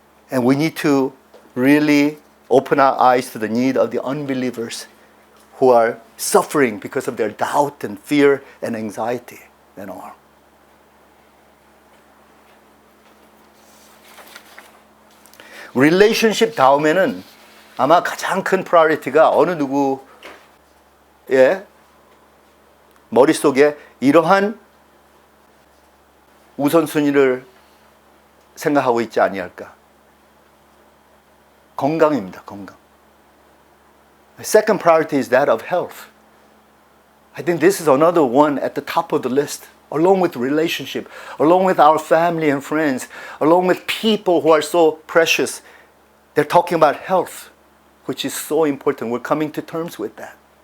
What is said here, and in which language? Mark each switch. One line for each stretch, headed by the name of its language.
English: And we need to really open our eyes to the need of the unbelievers who are suffering because of their doubt and fear and anxiety and all.
Korean: relationship 다음에는 아마 가장 큰 프라이어티가 어느 누구의 머릿속에 이러한 우선순위를 생각하고 있지 아니할까. 건강입니다. 건강.
English: The second priority is that of health. I think this is another one at the top of the list, along with relationship, along with our family and friends, along with people who are so precious. They're talking about health, which is so important. We're coming to terms with that.